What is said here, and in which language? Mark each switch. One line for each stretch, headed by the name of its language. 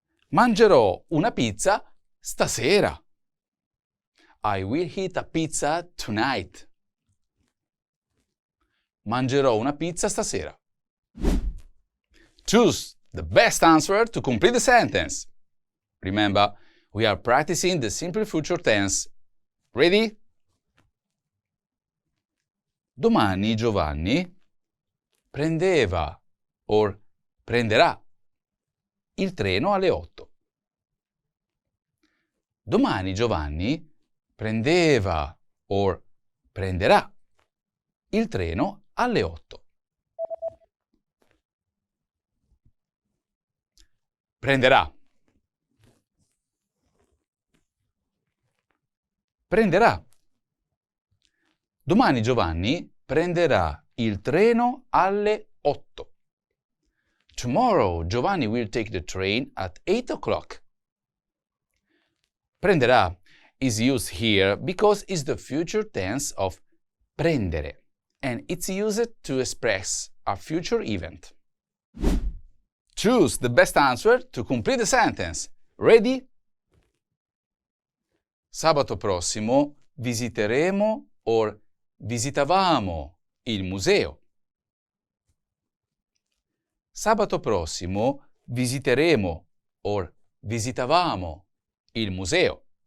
Italian: Mangerò una pizza stasera.
English: I will eat a pizza tonight.
Italian: Mangerò una pizza stasera.
English: Choose the best answer to complete the sentence. Remember, we are practicing the simple future tense. Ready?
Italian: Domani Giovanni prendeva or prenderà il treno alle 8. Domani Giovanni prendeva or prenderà il treno alle 8. Prenderà. Prenderà. Domani Giovanni prenderà il treno alle 8.
English: Tomorrow Giovanni will take the train at 8 o'clock. Prenderà is used here because it's the future tense of prendere, and it's used to express a future event. Choose the best answer to complete the sentence. Ready?
Italian: Sabato prossimo visiteremo or visitavamo il museo. Sabato prossimo visiteremo or visitavamo il museo.